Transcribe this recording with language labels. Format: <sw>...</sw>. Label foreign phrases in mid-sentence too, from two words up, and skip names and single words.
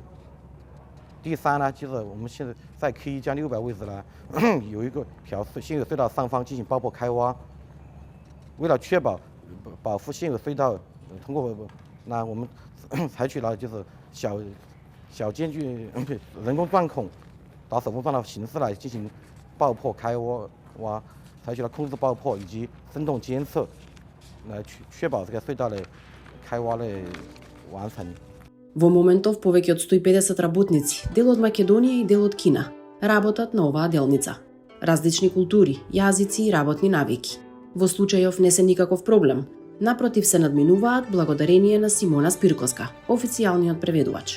<zh>第三呢，就是我们现在在 K1+600位置呢，有一个条现有隧道上方进行爆破开挖，为了确保保护现有隧道，通过那我们采取了就是小间距人工钻孔打手风钻的形式来进行爆破开挖，采取了控制爆破以及振动监测，来确保这个隧道的开挖的完成。</zh> <mk>Во моментов повеќе од 150 работници, дел од Македонија и дел од Кина, работат на оваа делница. Различни култури, јазици и работни навики. Во случајов не се никаков проблем. Напротив се надминуваат благодарение на Симона Спирковска, официјалниот преведувач.</mk>